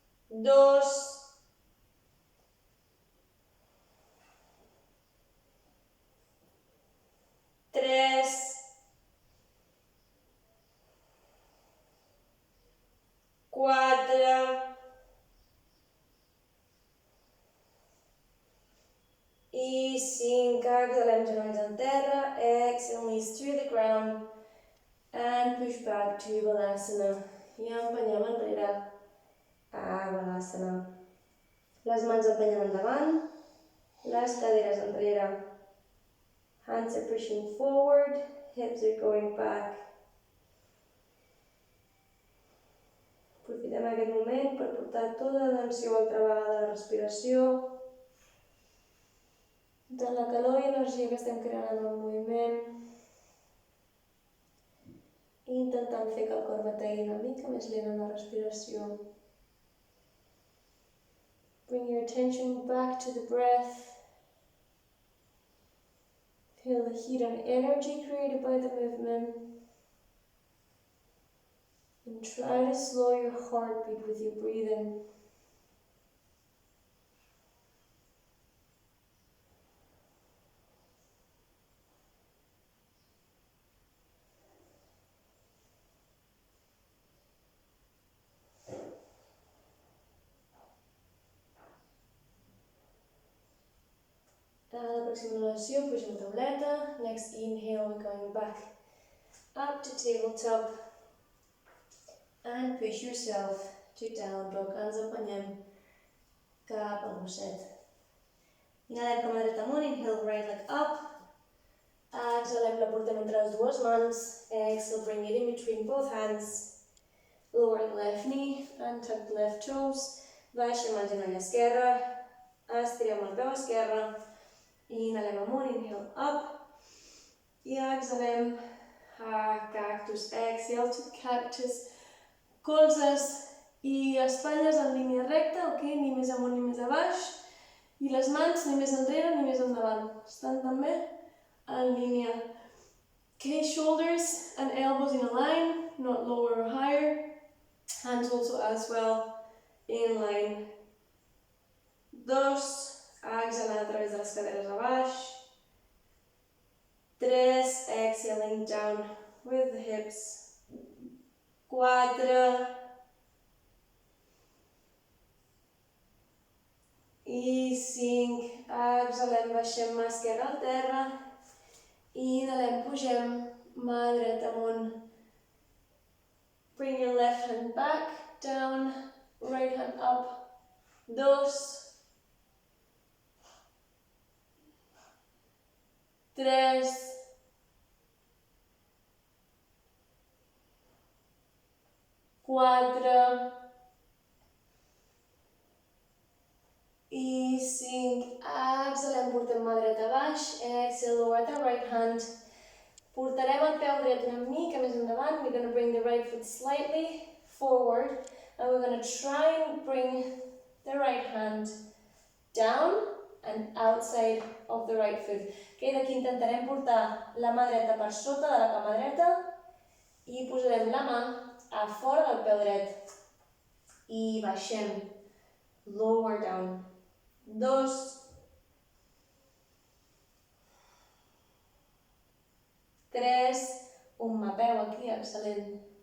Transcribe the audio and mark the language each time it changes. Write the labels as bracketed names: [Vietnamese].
[English] 2, 3, 4, i 5, [Catalan] exhalem, genolls en terra, [English] exhale, knees to the ground, and push back to Balasana. [Catalan] I empenyem enrere a Balasana. Les mans empenyem endavant, les caderes enrere. [English] Hands are pushing forward, hips are going back. [Catalan] Aprofitem aquest moment per portar tota l'atenció altra vegada a la respiració, de la calor i energia que estem creant en el moviment, i intentant fer que el cor bategui una mica més lent en la respiració. [English] Bring your attention back to the breath. Feel the heat and energy created by the movement. And try to slow your heartbeat with your breathing. [Catalan] A la pròxima inhalació, puja la tauleta. [English] Next inhale, we're going back up to tabletop. And push yourself to down dog. [Catalan] Ens empenyem cap al gosset. Inhalem com a dreta amunt, [English] inhale right leg up. [Catalan] Exhalem, la portem entre les dues mans. [English] Exhale, bring it in between both hands. Lower the left knee and tuck the left toes. [Catalan] Baixem el genoll esquerre. Estirem el peu esquerre. Inhalem amunt, [English] inhale up. [Catalan] I exhalem a cactus. [English] Exhale to cactus. [Catalan] Colzes i espatlles en línia recta, ok? Ni més amunt ni més a baix. I les mans ni més enrere ni més endavant. Estan també en línia. [English] Okay, shoulders and elbows in a line, not lower or higher. Hands also as well, in line. [Catalan] 2, exhalant a través de les caderes a baix. [English] 3, exhaling down with the hips. [Catalan] 4, i 5, exhalem, baixem mà esquerra al terra, i inhalem, pugem, mà dreta amunt. [English] Bring your left hand back, down, right hand up. [Catalan] 2, 3, 4, i 5. Exhalem, portem mà dreta a baix. [English] Exhale, lower the right hand. [Catalan] Portarem el peu dret una mica més endavant. [English] We're going to bring the right foot slightly forward. And we're going to try and bring the right hand down and outside of the right foot. [Catalan] Okay, d'aquí intentarem portar la mà dreta per sota de la cama dreta i posarem la mà a fora del peu dret. I baixem. [English] Lower down. [Catalan] 2, 3, un mà peu aquí, excel·lent.